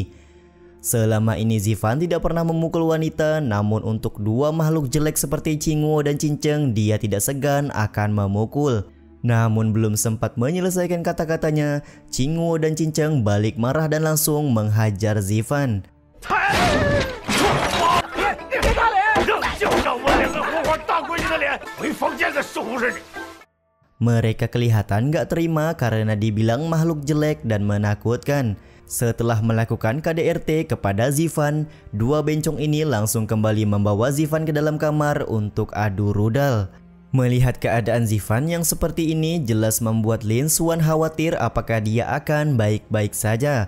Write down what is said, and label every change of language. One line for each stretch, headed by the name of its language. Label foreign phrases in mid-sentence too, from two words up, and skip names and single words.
Indonesian: Selama ini Zifan tidak pernah memukul wanita, namun untuk 2 makhluk jelek seperti Qingwo dan Cinceng dia tidak segan akan memukul. Namun belum sempat menyelesaikan kata-katanya, Qingwo dan Cinceng balik marah dan langsung menghajar Zifan.
Chinese: 别打脸！就让我2个活活大闺女的脸回房间再收拾你。
Indonesian: Mereka kelihatan gak terima karena dibilang makhluk jelek dan menakutkan. Setelah melakukan KDRT kepada Zifan, 2 bencong ini langsung kembali membawa Zifan ke dalam kamar untuk adu rudal. Melihat keadaan Zifan yang seperti ini jelas membuat Lin Xuan khawatir apakah dia akan baik-baik saja.